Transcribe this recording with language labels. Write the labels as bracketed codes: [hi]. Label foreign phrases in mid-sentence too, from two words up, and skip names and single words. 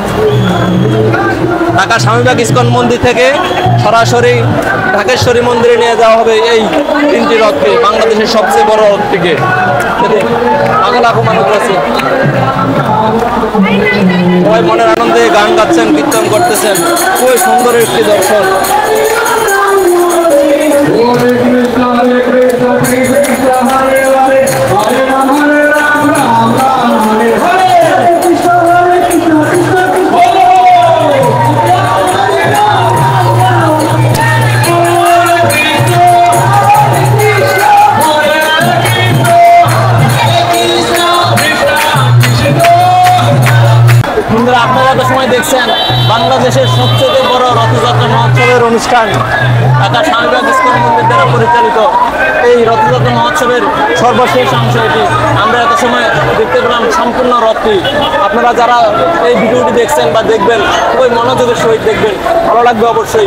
[bn] ঢাকা স্বামীবাগ ইস্কন মন্দির থেকে সরাসরি ঢাকেশ্বরী মন্দিরে নিয়ে যাওয়া হবে এই 3টি রথকে, বাংলাদেশের সবচেয়ে বড় রথটিকে। লাখো লাখো মানুষ আছে, সবাই মনের আনন্দে গান গাচ্ছেন, কীর্তন করতেছেন। খুবই সুন্দর একটি দর্শন। [sa] Hare Krishna, Hare Krishna, Krishna Krishna, Hare Hare, Hare Ram, Hare Ram, Ram Ram, Hare Hare. Hare Krishna, Hare Krishna, Krishna Krishna, Hare Ram, Ram Ram, Hare Krishna, Hare Krishna, Hare Krishna, Hare Krishna, Krishna Krishna. [bn] বন্ধুরা আপনারা তো সময় দেখছেন বাংলাদেশের সবচেয়ে বড় রথযাত্রা মহোৎসবের অনুষ্ঠান ঢাকা স্বামীবাগ ইস্কন মন্দির দ্বারা পরিচালিত এই রথযাত্রা মহোৎসবের সর্বশেষ অংশ এটি। আমরা এত সময় দেখতে পেলাম সম্পূর্ণ রথটি। আপনারা যারা এই ভিডিওটি দেখছেন বা দেখবেন, খুবই মনোযোগের সহিত দেখবেন, ভালো লাগবে অবশ্যই।